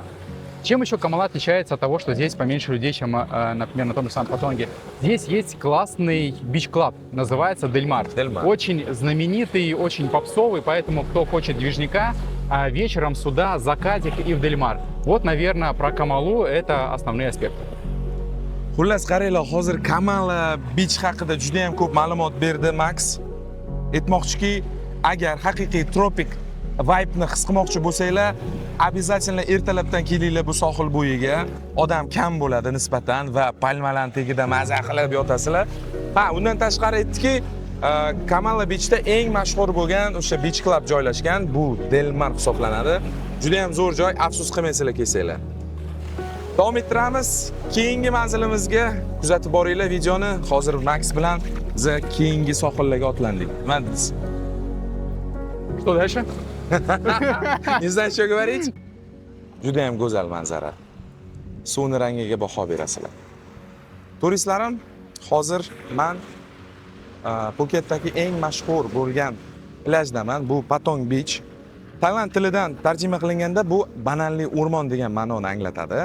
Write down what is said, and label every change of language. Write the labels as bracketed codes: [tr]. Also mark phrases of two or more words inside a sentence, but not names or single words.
[ru] Чем еще Камала отличается от того, что здесь поменьше людей, чем, например, на том же самом Патонге? Здесь есть классный бич-клаб, называется Дельмар. Дельмар. Очень знаменитый, очень попсовый, поэтому кто хочет движняка, вечером сюда, закатик и в Дельмар. Вот, наверное, про Камалу это основные аспекты. [uz] Xullas, qaranglar, hozir Kamala Beach haqida juda ham ko'p ma'lumot berdi Max. Aytmoqchiki, agar haqiqiy tropik vibe'ni his qilmoqchi bo'lsanglar, обязательно ertalabdan kelinglar bu sohil bo'yiga. Odam kam bo'ladi nisbatan va palmalar tagida maza qilib yotasizlar. Ha, undan tashqari aytdiki, Kamala Beachda eng mashhur bo'lgan o'sha [en] beach club [uz] joylashgan, bu Delmar hisoblanadi. Juda ham zo'r joy, afsus qilmaysizlar kelsanglar. Davom ettiramiz. Keyingi manzilimizga kuzatib boringlar videoni. Hozir Max bilan biz keyingi sohillarga otlandik. Nima deysiz? [ru] Что дальше? Не знаю, что говорить. [uz] Juda ham go'zal manzara. Suvni rangiga baho berasizlar. Turistlarim, hozir men Phuketdagi eng mashhur bo'lgan plajdaman. Bu Patong Beach. Tailand tilidan tarjima qilinganda bu bananli o'rmon degan ma'noni anglatadi.